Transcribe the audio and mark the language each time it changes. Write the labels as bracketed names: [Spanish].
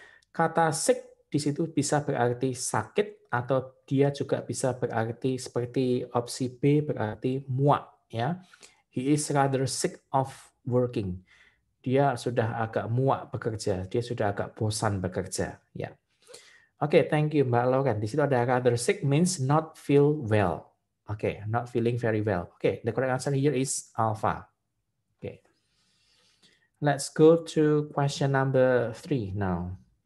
[Indonesian] Kata sick di situ bisa berarti sakit atau dia juga bisa berarti seperti opsi B berarti muak ya. [English] He is rather sick of working. [Indonesian] Dia sudah agak muak bekerja, dia sudah agak bosan bekerja ya. [English] Oke, thank you Mbak Lauren. [Indonesian] Di situ ada [English] rather sick means not feel well. Okay, not feeling very well. Okay, the correct answer here is alpha. Okay. Let's go to question number 3 now.